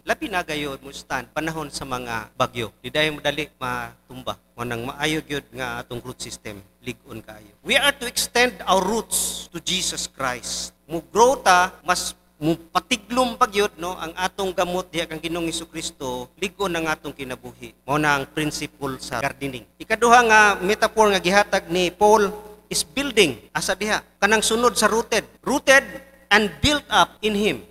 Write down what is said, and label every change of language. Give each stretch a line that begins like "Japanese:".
Cebuano: Labi na gayud mo stand panahon sa mga bagyo. Di dayon madali matumba. Mo nang maayo gyud nga atong root system lig-on kaayo.
English: We are to extend our roots to Jesus Christ.
Cebuano: Mo grow ta mas patiglom pagyud no ang atong gamot diha kang Ginoong Hesukristo lig-on ang atong kinabuhi. Mao na ang principle sa gardening. Ikaduha nga metaphor nga gihatag ni Paul is building asa diha kanang sunod sa
English: rooted and built up in him.